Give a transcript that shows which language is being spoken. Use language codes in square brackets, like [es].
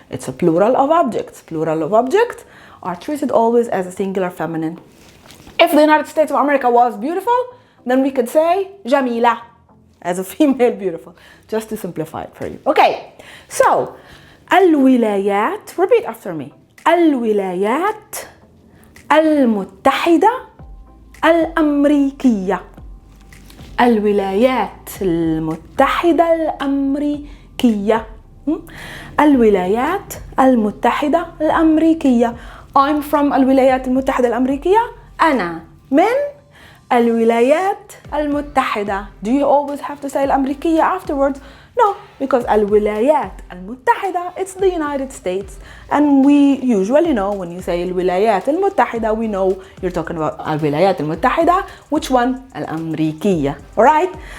[en] It's a plural of objects. Plural of objects are treated always as a singular feminine. If the United States of America was beautiful, then we could say Jamila, as a female beautiful, just to simplify it for you. Okay, so al-Wilayat, repeat after me. [ar] الولايات المتحدة الأمريكية. الولايات المتحدة الأمريكية. الولايات المتحدة الأمريكية. [en] I'm from الولايات المتحدة الأمريكية. [ar] أنا من الولايات المتحدة. [en] Do you always have to say الأمريكية afterwards? No, because الولايات المتحدة, it's the United States. And we usually know when you say الولايات المتحدة, we know you're talking about الولايات المتحدة. Which one? الأمريكية. Alright?